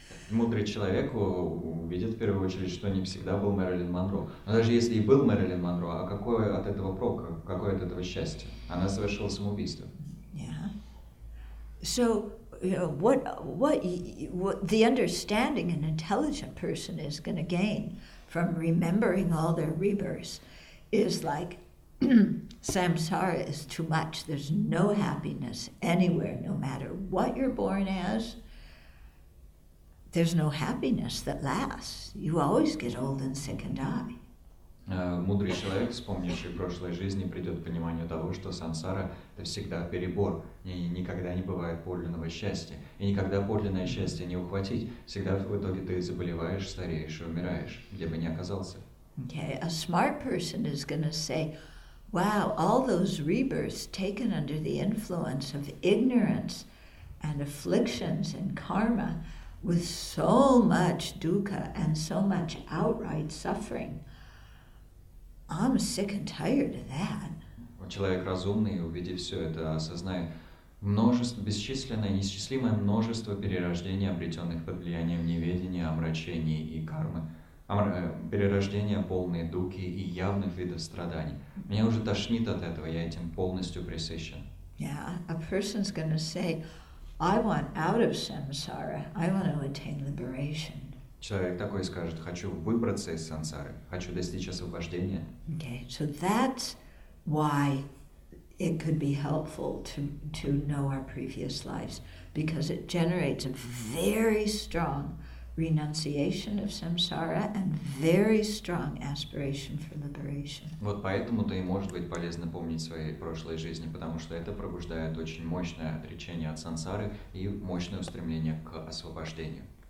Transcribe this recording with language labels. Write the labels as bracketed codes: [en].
[ru] Мудрый человек увидит в первую очередь, что не всегда был Мэрилин Монро. Но даже если и был Мэрилин Монро, а какое от этого прок, какое от этого счастье? Она совершила самоубийство. [en] Yeah. So, what the understanding an intelligent person is going to gain from remembering all their rebirths is like, samsara is too much. There's no happiness anywhere, no matter what you're born as. There's no happiness that lasts. You always get old and sick and die. [ru] Мудрый человек, вспомнивший прошлой жизни, придет к пониманию того, что сансара – это всегда перебор, и никогда не бывает подлинного счастья. И никогда подлинное счастье не ухватить. Всегда в итоге ты заболеваешь, стареешь и умираешь, где бы ни оказался. [en] Okay, a smart person is going to say, wow, all those rebirths taken under the influence of ignorance and afflictions and karma with so much dukkha and so much outright suffering. I'm sick and tired of that. [ru] Человек разумный, увидев все это, осознает бесчисленное, неисчислимое множество перерождений, обретенных под влиянием неведения, омрачений и кармы. Перерождения, полные дуки и явных видов страданий. Меня уже тошнит от этого, я этим полностью пресыщен. [en] Yeah, a person's going to say, I want out of samsara, I want to attain liberation. [ru] Человек такой скажет: хочу выбраться из сансары, хочу достичь освобождения. [en] Okay, so that's why it could be helpful to know our previous lives, because it generates a very strong renunciation of samsara and very strong aspiration for liberation. [ru] Вот поэтому-то и может быть полезно помнить свои прошлые жизни, потому что это пробуждает очень мощное отречение от сансары и мощное устремление к освобождению.